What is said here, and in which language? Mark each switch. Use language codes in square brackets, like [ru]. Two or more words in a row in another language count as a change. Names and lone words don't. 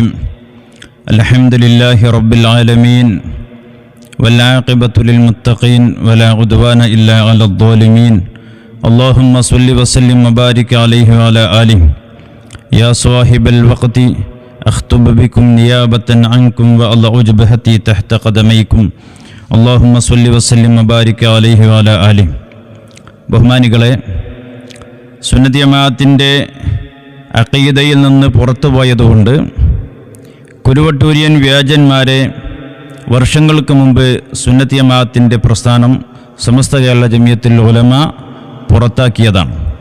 [ar] الحمد لله رب العالمين والعاقبة للمتقين ولا عدوان إلا على الظالمين. اللهم صل وسلم وبارك عليه وعلى آله. يا صاحب الوقت أخطب بكم نيابة عنكم وأضع جبهتي تحت قدميكم. اللهم صل وسلم وبارك عليه وعلى آله. [ml] ബഹുമാനികളെ, സുന്നത്തി ജമാഅത്തിൻ്റെ അഖീദയിൽ നിന്ന് പുറത്തുപോയതുകൊണ്ട് കുരുവട്ടൂരിയൻ വ്യാജന്മാരെ വർഷങ്ങൾക്ക് മുമ്പ് സുന്നത്തി ജമാഅത്തിൻ്റെ പ്രസ്ഥാനം സമസ്ത കേരള ജമിയത്തുൽ ഉലമ പുറത്താക്കിയതാണ്.